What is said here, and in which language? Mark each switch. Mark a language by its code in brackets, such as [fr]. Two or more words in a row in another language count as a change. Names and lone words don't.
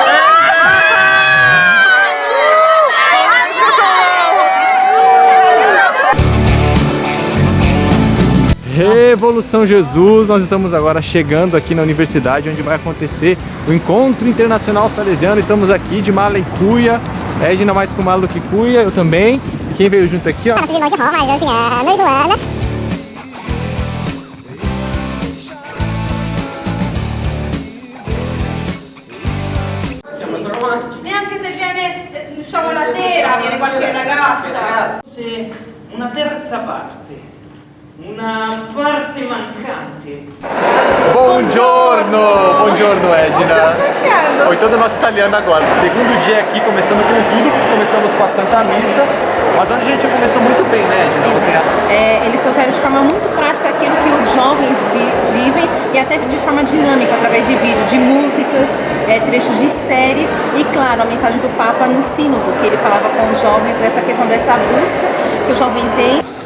[pt] Revolução Jesus, nós estamos agora chegando aqui na universidade onde vai acontecer o Encontro Internacional Salesiano. Estamos aqui de mala e cuia, Edna mais com mala do que cuia, eu também. E quem veio junto aqui, ó? Nossa, irmão de Roma, Josiana e Luana. [it] Neanche se viene, usciamo la sera, viene qualche ragazza. Sì, una terza parte. Una parte mancante. Buongiorno! Buongiorno, Edna! Thiago. [pt] Foi todo o nosso italiano agora. Segundo dia aqui, começando com tudo, começamos com a Santa Missa, mas onde a gente começou muito bem, né, Edna? Eles trouxeram de forma muito prática aquilo que os jovens vivem e até de forma dinâmica, através de vídeo, de músicas, trechos de séries e, claro, a mensagem do Papa no Sínodo, que ele falava com os jovens dessa questão dessa busca que o jovem tem.